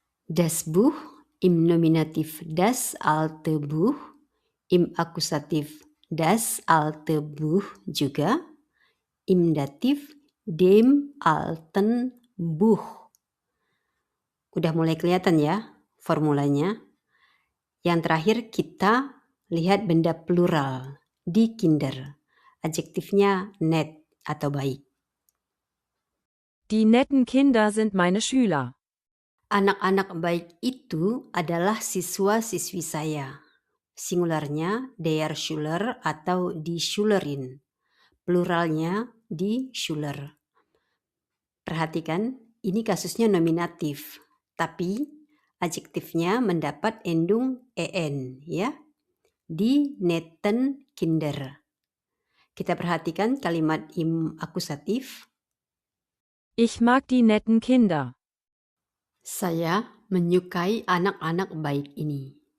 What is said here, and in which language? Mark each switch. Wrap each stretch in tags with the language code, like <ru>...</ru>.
<de>Das Buch im Nominativ das alte Buch, im Akusativ das alte Buch juga, im Dativ dem alten Buch.</de> <id>Udah mulai kelihatan ya formulanya. Yang terakhir kita lihat benda plural di Kinder. Adjektifnya net atau baik.</id> <de>Die netten Kinder sind meine Schüler.</de> <id>Anak-anak baik itu adalah siswa-siswi saya. Singularnya der Schüler atau die Schülerin. Pluralnya die Schüler. Perhatikan, ini kasusnya nominatif. Tapi adjektifnya mendapat endung en ya.</id> <de>Die netten Kinder.</de> <id>Kita perhatikan kalimat im akusatif.</id> <de>Ich mag die netten Kinder.</de> <id>Saya menyukai anak-anak baik ini.</id>